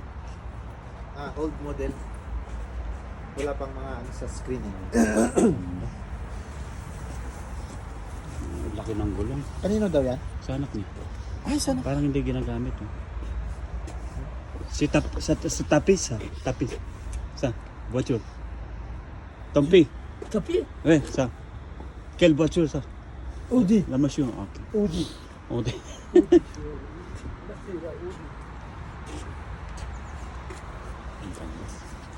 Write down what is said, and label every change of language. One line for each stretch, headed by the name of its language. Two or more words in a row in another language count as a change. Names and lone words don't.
English: Ah, old model.
Filipino: Wala pang mga ano sa screen eh. Laki ng gulong. Kanino daw yan? Sa anak niya. Ay, sana. Parang hindi ginagamit. Oh. Sa tapis, ha? Tapis. Sa voiture. Tompi. Tapi,
French: Eh, sa. Quelle voiture, ça? Audi. La machine. Ok. Audi. On dit.
Filipino: Nasira, Audi. Ang ganda.